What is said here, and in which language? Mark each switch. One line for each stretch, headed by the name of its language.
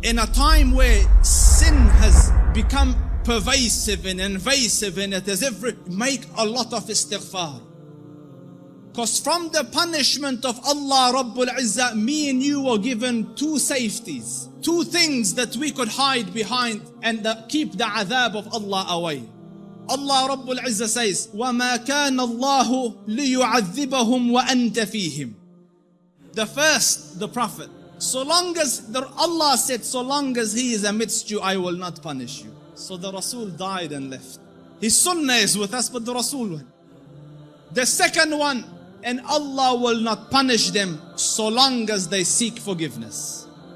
English: In a time where sin has become pervasive and invasive in it, as if make a lot of istighfar. Because from the punishment of Allah Rabbul Izzah, me and you were given two safeties. Two things that we could hide behind and keep the adhab of Allah away. Allah Rabbul Izzah says,
Arabic: وَمَا كَانَ اللَّهُ لِيُعَذِّبَهُمْ وَأَنْتَ فِيهِمْ.
English: The first, the Prophet. So long as, Allah said, so long as he is amidst you, I will not punish you. So the Rasul died and left. His sunnah is with us, but the Rasul went. The second one, and Allah will not punish them so long as they seek forgiveness.